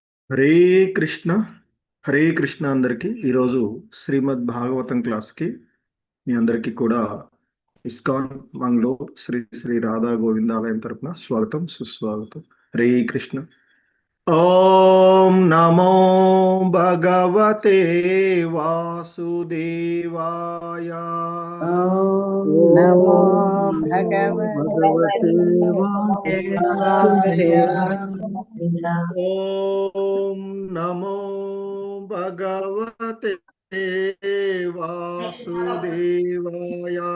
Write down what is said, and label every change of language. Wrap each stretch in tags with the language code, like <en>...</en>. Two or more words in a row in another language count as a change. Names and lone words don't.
<te>హరే కృష్ణ. హరే కృష్ణ అందరికీ. ఈరోజు శ్రీమద్ భాగవతం క్లాస్కి మీ అందరికీ కూడా ఇస్కాన్ మంగళూరు శ్రీ శ్రీ రాధా గోవిందాలయం తరపున స్వాగతం సుస్వాగతం.</te> <sa>హరే కృష్ణ. ఓం నమో భగవతే వాసుదేవాయ. ఓం నమో ఓం భగవతే వాసుదేవాయ. ఓం నమో భగవతే వాసుదేవాయ.</sa>